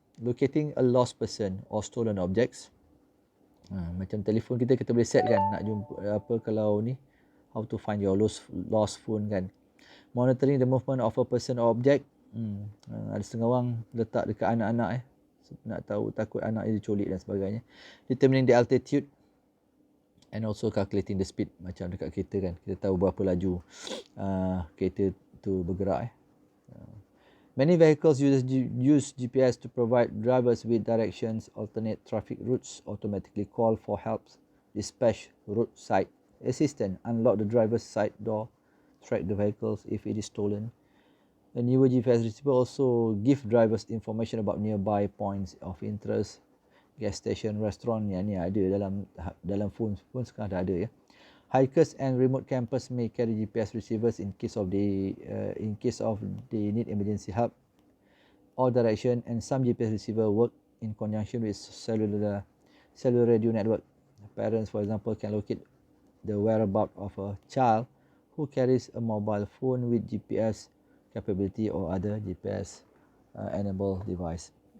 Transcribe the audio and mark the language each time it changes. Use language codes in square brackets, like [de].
[en] Locating a lost person or stolen objects. [ms] Macam telefon kita boleh set kan, nak jumpa kalau ni, [en] how to find your lost phone kan. Monitoring the movement of a person or object. [ms] Ada setengah orang letak dekat anak-anak nak tahu, takut anak dia diculik dan sebagainya. [en] Determining the altitude and also calculating the speed. [ms] Macam dekat kereta kan, kita tahu berapa laju kereta tu bergerak. [en] Many vehicles use GPS to provide drivers with directions, alternate traffic routes, automatically call for help, dispatch roadside assistance, unlock the driver's side door, track the vehicles if it is stolen. The newer GPS receiver also give drivers information about nearby points of interest, gas station, restaurant. [ms] Yang ni ada dalam phone pun sekarang dah ada. [en] Hikers and remote campers may carry GPS receivers in case of they need emergency help or direction, and some GPS receiver work in conjunction with cellular radio network. Parents, for example, can locate the whereabouts of a child who carries a mobile phone with GPS capability or other GPS enabled device.